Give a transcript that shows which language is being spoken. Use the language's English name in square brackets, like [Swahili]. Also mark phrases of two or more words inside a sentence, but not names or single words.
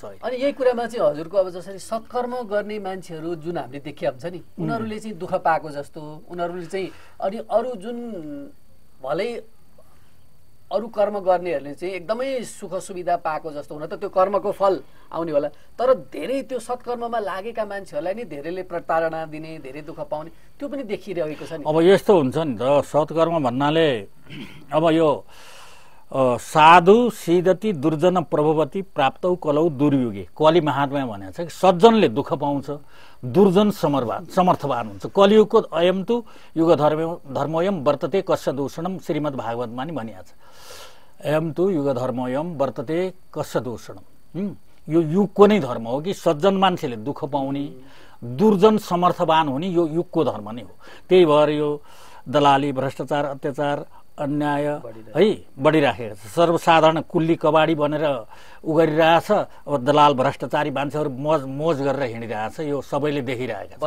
[Nepali] अनि यही कुरामा चाहिँ हजुरको अब जसरी सत्कर्म गर्ने मान्छेहरू जुन हामीले देखिया हुन्छ नि, उनीहरूले चाहिँ दुःख पाएको जस्तो, उनीहरूले चाहिँ अनि अरू जुन भलै अरू कर्म गर्नेहरूले चाहिँ एकदमै सुख सुविधा पाएको जस्तो, हुन त त्यो कर्मको फल आउने होला, तर धेरै त्यो सत्कर्ममा लागेका मान्छेहरूलाई नि धेरैले प्रताडना दिने, धेरै दुःख पाउने त्यो पनि देखिरहेको छ नि। अब यस्तो हुन्छ नि त, सत्कर्म भन्नाले अब यो [Sanskrit] साधु सिद्धति दुर्जन प्रभवती प्राप्तौ कलौ दुर्युगे, [Nepali] कलि महात्मा भनेको छ कि सज्जनले दुःख पाउँछ, दुर्जन समर्थवान हुन्छ। कलियुगको [Sanskrit] अयम तु युग धर्मोयम वर्तते कस्य दूषणम, [Nepali] श्रीमद् भागवतमा नि भनिएको छ। [Sanskrit] अयम तु युग धर्मोयम वर्तते कस्य दूषणम, [Nepali] यो युगको नै धर्म हो कि सज्जन मान्छेले दुःख पाउने, दुर्जन समर्थवान हुने यो युगको धर्म नै हो। त्यही भएर यो दलाली, भ्रष्टाचार, अत्याचार, अन्याय है बढिराखेको छ। सर्वसाधारण कुल्ली कबाडी बनेर उगरिरहेछ। अब दलाल भ्रष्टाचारी मान्छेहरू मोज गरेर हिँडिरहेछ, यो सबैले देखिरहेको छ।